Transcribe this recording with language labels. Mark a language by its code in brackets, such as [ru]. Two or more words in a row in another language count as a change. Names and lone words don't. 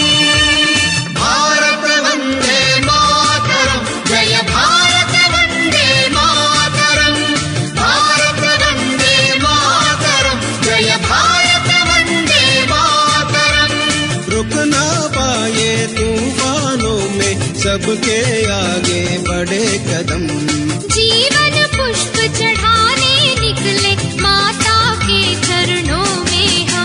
[sa] भारत वन्दे मातरम् जय भारत वन्दे मातरम् भारत वन्दे मातरम् जय भारत वन्दे मातरम्. [hi] रुक ना पाए तूफानों में सबके आगे बढ़े कदम जीवन पुष्प चढ़ाने निकले माता के चरणों में हम.